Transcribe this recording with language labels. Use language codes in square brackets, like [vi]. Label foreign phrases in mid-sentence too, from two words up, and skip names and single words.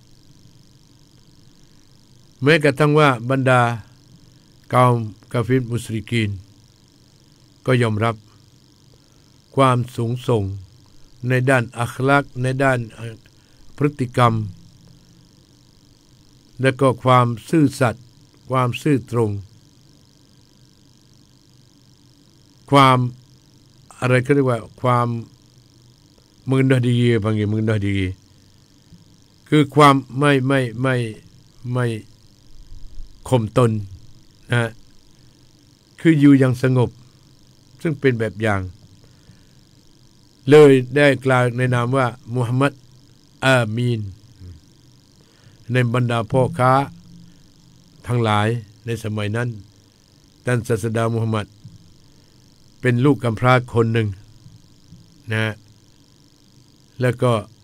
[th] แม้กระทั่งว่าบรรดากอมกาฟิรมุสริกีนก็ยอมรับความสูงส่งในด้านอัคลากในด้านพฤติกรรม และก็ความซื่อสัตย์ความซื่อตรงความอะไรก็เรียกว่าความ [ms] mengendah diri panggil mengendah diri [th] คือความไม่ข่มตนนะคืออยู่อย่างสงบซึ่งเป็นแบบอย่าง เลยได้กล่าวในนามว่ามุฮัมมัดอามีนในบรรดาพ่อค้าทั้งหลายในสมัยนั้นท่านศาสดามุฮัมมัดเป็นลูกกำพร้าคนหนึ่งนะแล้วก็